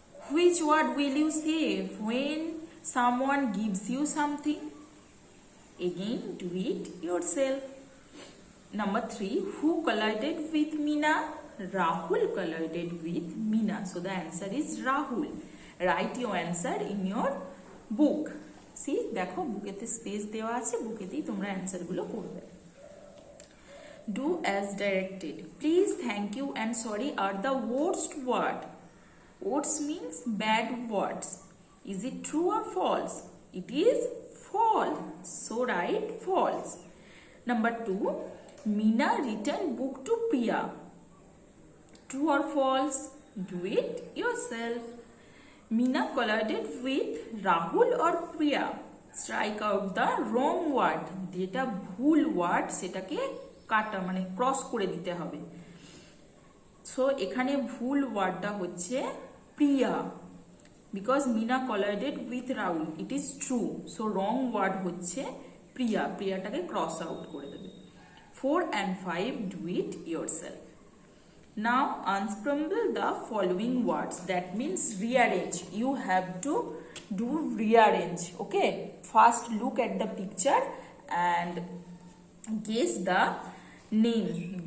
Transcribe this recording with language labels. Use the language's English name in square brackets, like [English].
[English] Which word will you say when someone gives you something? Again, do it yourself. Number 3, who collided with Meena? Rahul collided with Meena. So the answer is Rahul. Write your answer in your book. [Bangla] See, দেখো বুকেতে space দেওয়া আছে, বুকেতেই তোমরা answer গুলো করবে। [English] Do as directed. Please, thank you and sorry are the worst word. Words means bad words. Is it true or false? It is false. So write false. Number 2, Meena returned book to Priya. True or false? Do it yourself. Meena collided with Rahul or Priya. Strike out the wrong word. [Bangla] যেটা ভুল word সেটাকে কাটা মানে cross করে দিতে হবে। So এখানে ভুল ওয়ার্ডটা হচ্ছে প্রিয়া, because Mina [English] collided with [Bangla] Rahul, [English] It is true. [Bangla] So wrong word হচ্ছে প্রিয়া, প্রিয়াটাকে ক্রস আউট করে দেবে। [English] 4 and 5 do it yourself. Now unscramble the following words. That means rearrange. You have to do rearrange. Okay. First look at the picture and guess the name.